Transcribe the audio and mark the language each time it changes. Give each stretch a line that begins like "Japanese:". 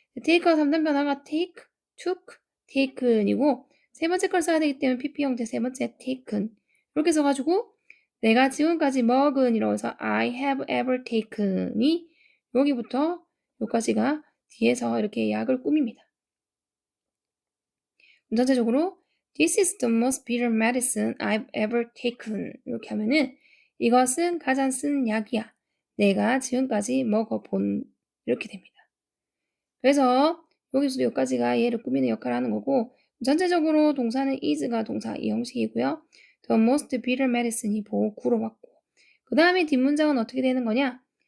Korean: take가 3단 변화가
English: take, took, taken
Korean: 이고 세 번째 걸 써야 되기 때문에 pp 형태 세 번째 taken 이렇게 써가지고 내가 지금까지 먹은 이라고 해서
English: I have ever taken
Korean: 이 여기부터 여기까지가 뒤에서 이렇게 약을 꾸밉니다. 전체적으로
English: This is the most bitter medicine I've ever taken
Korean: 이렇게 하면은 이것은 가장 쓴 약이야. 내가 지금까지 먹어본 이렇게 됩니다. 그래서 여기서도 여기까지가 얘를 꾸미는 역할을 하는 거고 전체적으로 동사는 is가 동사 이 형식이고요.
English: The most bitter medicine
Korean: 이 보구로 왔고 그 다음에 뒷문장은 어떻게 되는 거냐?